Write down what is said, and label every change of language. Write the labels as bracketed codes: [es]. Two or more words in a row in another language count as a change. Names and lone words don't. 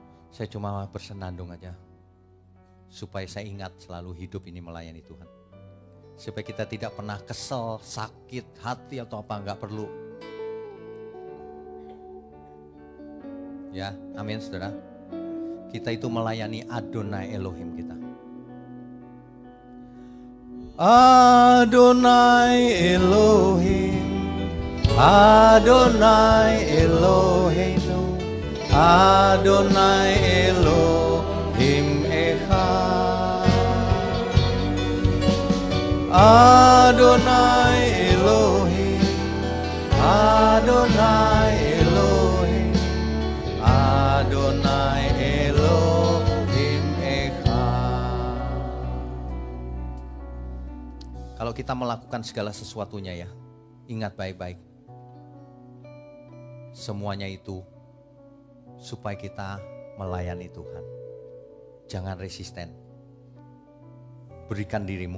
[id] Saya cuma bersenandung aja, supaya saya ingat selalu hidup ini melayani Tuhan. Supaya kita tidak pernah kesel, sakit hati atau apa, enggak perlu. Ya, amin saudara. Kita itu melayani Adonai Elohim kita. [he] אדוני אלוהים, אדוני אלוהינו, אדוני אלוהים אחד. אדוני אלוהים, אדוני אלוהים, אדוני אלוהים אחד. [id] Kalau kita melakukan segala sesuatunya ya, ingat baik-baik. Semuanya itu supaya kita melayani Tuhan. Jangan resisten. Berikan dirimu.